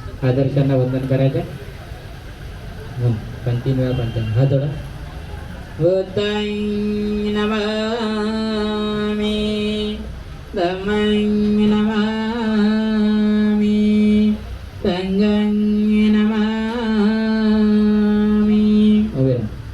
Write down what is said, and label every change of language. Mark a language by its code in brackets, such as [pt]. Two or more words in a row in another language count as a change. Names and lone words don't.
[mr] आदर्शांना वंदन करायचं. पण 3 वेळा पण हा थोडा [pi] बुद्धं नमामि धम्मं नमामि संघं नमामि. [mr] उभे राहा.